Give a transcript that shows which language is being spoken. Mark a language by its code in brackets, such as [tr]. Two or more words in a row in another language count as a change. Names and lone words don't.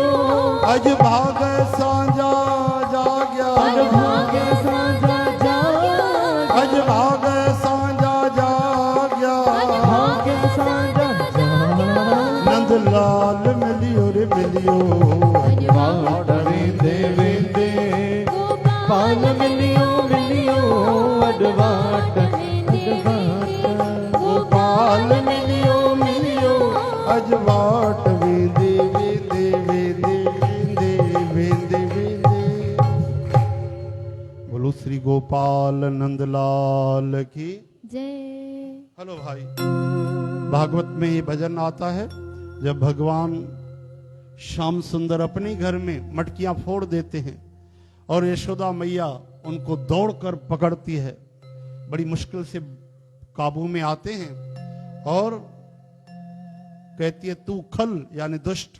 [sd] अज भाग सांझा जाग्या अज भाग्य साजा जाग्या अज भाग सांझा जाग्या भाग्य साजा जाग्या नंद लाल मिलियो रे मिलियो अज वाट वेंदे वेंदे गोपाल मिलियो मिलियो अज वाट गोपाल मिलियो मिलियो अज वाट वेंदे वेंदे वेंदे वेंदे वेंदे वेंदे। [hi] बोलो श्री गोपाल नंदलाल की जय। हेलो भाई, भागवत में ये भजन आता है जब भगवान श्याम सुंदर अपने घर में मटकियां फोड़ देते हैं और यशोदा मैया उनको दौड़कर पकड़ती है, बड़ी मुश्किल से काबू में आते हैं और कहती है तू खल यानी दुष्ट।